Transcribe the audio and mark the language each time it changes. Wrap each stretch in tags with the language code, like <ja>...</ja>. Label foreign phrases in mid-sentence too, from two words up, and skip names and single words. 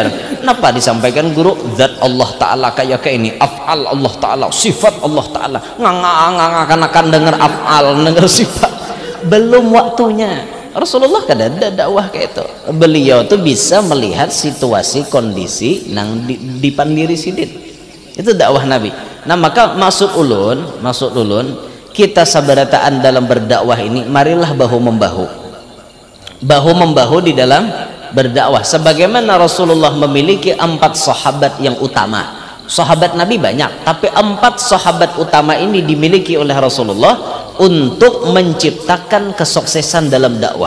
<id>Kenapa disampaikan guru zat Allah Ta'ala kayak ini af'al Allah Ta'ala sifat Allah Ta'ala karena kan dengar af'al dengar sifat belum waktunya. Rasulullah kada ada dakwah kayak itu. Beliau tuh bisa melihat situasi kondisi nang dipandiri sidin, itu dakwah Nabi. Nah maka maksud ulun kita sabarataan dalam berdakwah ini marilah bahu membahu di dalam berdakwah sebagaimana Rasulullah memiliki 4 sahabat yang utama. Sahabat Nabi banyak, tapi 4 sahabat utama ini dimiliki oleh Rasulullah untuk menciptakan kesuksesan dalam dakwah.</id>